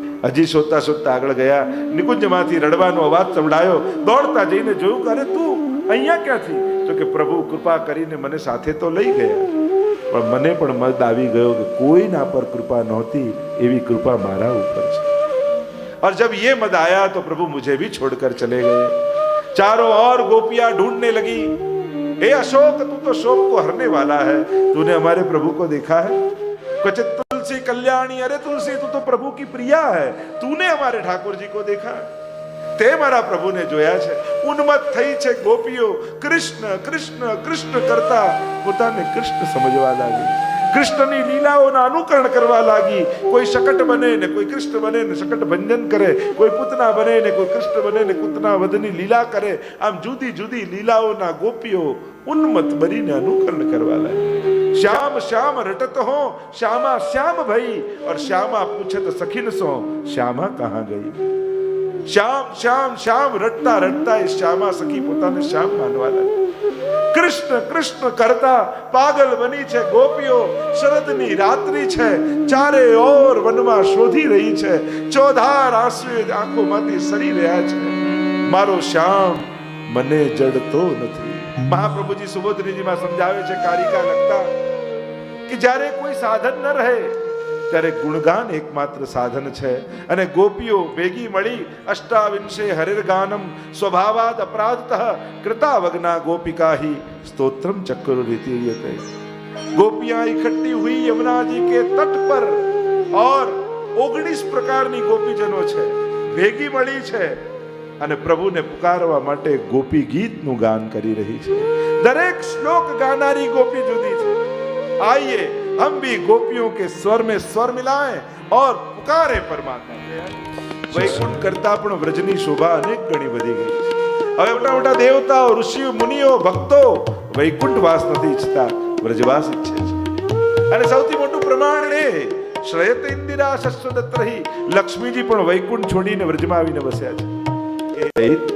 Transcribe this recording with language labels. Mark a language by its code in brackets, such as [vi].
[gu] હજી શોધતા શોધતા આગળ ગયા, નિકુંજમાંથી રડવાનો અવાજ સંભળાયો. દોડતા જઈને જોયું કે અરે તું અહીંયા ક્યાંથી? તો કે પ્રભુ કૃપા કરીને મને સાથે તો લઈ ગયા, પણ મને પણ મદ આવી ગયો કે કોઈના પર કૃપા નહોતી, એવી કૃપા મારા ઉપર છે. [hi] और जब ये मद आया तो प्रभु मुझे भी छोड़कर चले गए. चारों ओर गोपियां ढूंढने लगी, हे अशोक तू तो शोक को हरने वाला है, तूने हमारे प्रभु को देखा है? क्वचित तुलसी कल्याणी, अरे तुलसी तू तो प्रभु की प्रिया है, तूने हमारे ठाकुर जी को देखा? [gu] તે મારા પ્રભુને જોયા છે. ઉન્મત્ત થઈ છે ગોપીઓ, કૃષ્ણ કૃષ્ણ કૃષ્ણ કરતા પોતાને કૃષ્ણ સમજવા લાગી. કૃષ્ણની લીલાઓના અનુકરણ કરવા લાગી. કોઈ શકટ બને ને કોઈ કૃષ્ણ બને ને શકટ ભંજન કરે, કોઈ પૂતના બને ને કોઈ કૃષ્ણ બને ને પૂતના વધની લીલા કરે. આમ જુદી જુદી લીલાઓના ગોપીઓ ઉન્મત્ત બનીને અનુકરણ કરવા લાગી. [hi] श्याम श्याम रटत हो श्यामा श्याम भई, और श्यामा पूछत सखिन सो श्यामा कहाँ गई? श्याम श्याम श्याम रटता रटता [gu] એ શ્યામા સખી પોતાને શ્યામ માનવા લાગી. કૃષ્ણ કૃષ્ણ કરતા પાગલ બની છે ગોપીઓ. શરદની રાત્રિ છે, ચારે ઓર વનમાં શોધી રહી છે. ચોધાર આંસુ આંખોમાંથી સરી રહ્યા છે. મારો શ્યામ મને જડતો નથી. મહાપ્રભુજી સુબોધનીજીમાં સમજાવે છે કારિકા લખતા કે જ્યારે કોઈ સાધન ન રહે ત્યારે ગુણગાન એકમાત્ર સાધન છે. અને ગોપીઓ ભેગી મળી [sa] અષ્ટાવિંશે હરિર્ગાનમ સ્વભાવાદ અપરાધતઃ कृतावग्ना गोपिका ही स्तोत्रम चक्र रीतियते. [hi] गोपियां इकट्ठी हुई यमुना जी के तट पर और [gu] 19 પ્રકારની ગોપીજનો છે, ભેગી મળી છે અને પ્રભુને પુકારવા માટે ગોપી ગીતનું ગાન કરી રહી છે. દરેક શ્લોક ગાનારી ગોપી જુદી છે. [hi] आइए हम भी गोपियों के स्वर में स्वर मिलाएं और पुकारे परमात्मा. वैकुंठ करता [gu] પણ વ્રજની શોભા અનેક ગણી વધી ગઈ છે. હવે મોટા મોટા દેવતાઓ, ઋષિઓ, મુનિઓ, ભક્તો વૈકુંઠ વાસ નથી ઈચ્છતા, વ્રજવાસ ઈચ્છે છે. અને સૌથી મોટું પ્રમાણ એ [sa] શ્રેયત ઇન્દિરા શશ્વદત્રહી, [gu] લક્ષ્મીજી પણ વૈકુંઠ છોડીને વ્રજમાં આવીને બસ્યા છે.